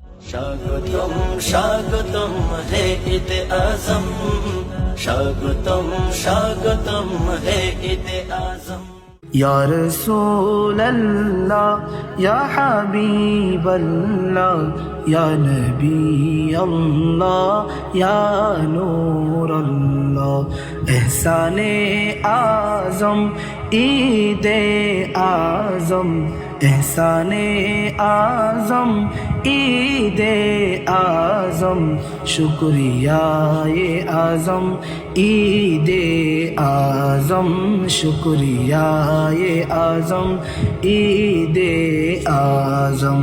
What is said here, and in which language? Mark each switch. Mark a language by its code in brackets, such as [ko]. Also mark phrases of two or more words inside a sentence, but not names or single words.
[bn] স্বাগতম স্বাগতম হে ঈদ আজম, স্বাগতম স্বাগতম হে ঈদ আজম। [ar] يا رسول الله يا حبيب الله يا نبي الله يا نور الله. [ur] احسانِ اعظم عیدِ اعظم، احسانِ اعظم عیدِ اعظم، شکریہ یہ اعظم عیدِ اعظم، شکریہ یہ اعظم عیدِ اعظم.